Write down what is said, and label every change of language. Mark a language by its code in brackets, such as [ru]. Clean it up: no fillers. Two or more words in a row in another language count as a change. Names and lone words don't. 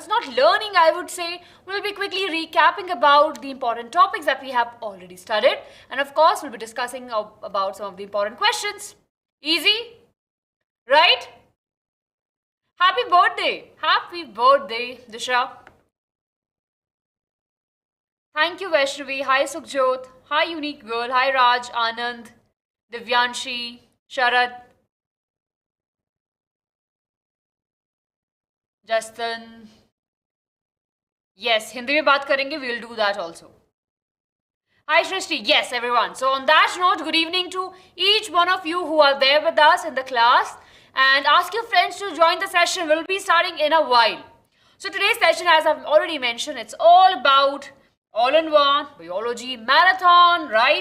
[en] Not learning, I would say. We'll be quickly recapping about the important topics that we have already studied. And of course, we'll be discussing about some of the important questions. Easy? Right? Happy birthday! Happy birthday, Disha. Thank you, Vaishnavi. Hi, Sukhjot. Hi, Unique Girl. Hi, Raj, Anand, Divyanshi, Sharad, Justin. Yes, [hi] हिंदी में बात करेंगे. [en] We'll do that also. Hi, Shrishti. Yes, everyone. So on that note, good evening to each one of you who are there with us in the class. And ask your friends to join the session. We'll be starting in a while. So today's session, as I've already mentioned, it's all about all-in-one biology marathon, right?